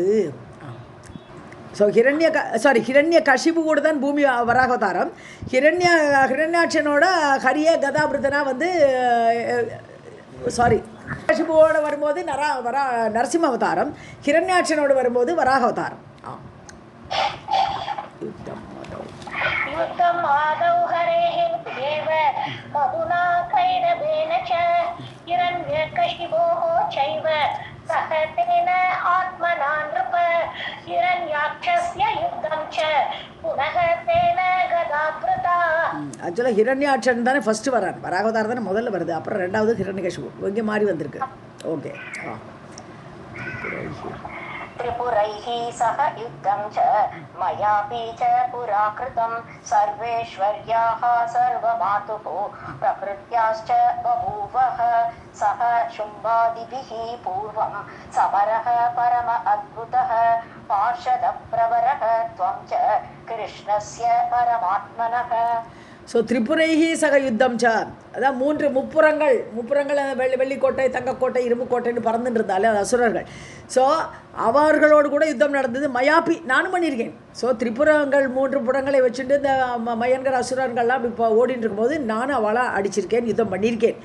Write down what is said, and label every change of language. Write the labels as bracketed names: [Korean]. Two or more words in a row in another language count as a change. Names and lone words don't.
[Tamil] ஸோ ஹிரண்ய கஷிபு கூட தான் பூமி வராகவதாரம். ஹிரண்யாட்சனோட ஹரியே கதாபிருதனா வந்து கஷிபுவோட வரும்போது நரசிம்ம அவதாரம், ஹிரண்யாட்சனோடு வரும்போது வராக அவதாரம். [Sanskrit] युद्धम् आदौ हरेः एव मधुना कैडबेन च हिरण्यकशिपोः चैव सह तेन आत्मना नृप हिरण्याक्षस्य युद्धं च पुनः तेन गदाभृता. [Tamil] ஆக்சுவலாக ஹிரண்யாட்சன் தானே ஃபஸ்ட்டு வரான், வராகவதாரம் தானே முதல்ல வருது, அப்புறம் ரெண்டாவது ஹிரண்யகசிபு இங்கே மாறி வந்திருக்கு. ஓகே. [Sanskrit] त्रिपुरैः सह युद्धं च मयापि च पुरा कृतं सर्वेश्वर्याः सर्वमातुः प्रकृत्याश्च बभूवः सह शुम्भादिभिः पूर्वं समरः परम अद्भुतः पार्षदप्रवरः त्वं च कृष्णस्य परमात्मनः. [Tamil] ஸோ [Sanskrit] त्रिपुरैः सह युद्धं च, [Tamil] அதான் முப்புறங்கள் வெள்ளிக்கோட்டை, தங்கக்கோட்டை, இரும்புக்கோட்டைன்னு பறந்துட்டு இருந்தாலே அது அசுரர்கள். ஸோ அவர்களோடு கூட யுத்தம் நடந்தது. மயாப்பி நானும் பண்ணியிருக்கேன். ஸோ திரிபுரங்கள் 3 புறங்களை வச்சுட்டு இந்த மயன்கிற அசுரர்கள்லாம் இப்போ ஓடிட்டு இருக்கும்போது நானும் அவளாக அடிச்சிருக்கேன், யுத்தம் பண்ணியிருக்கேன்.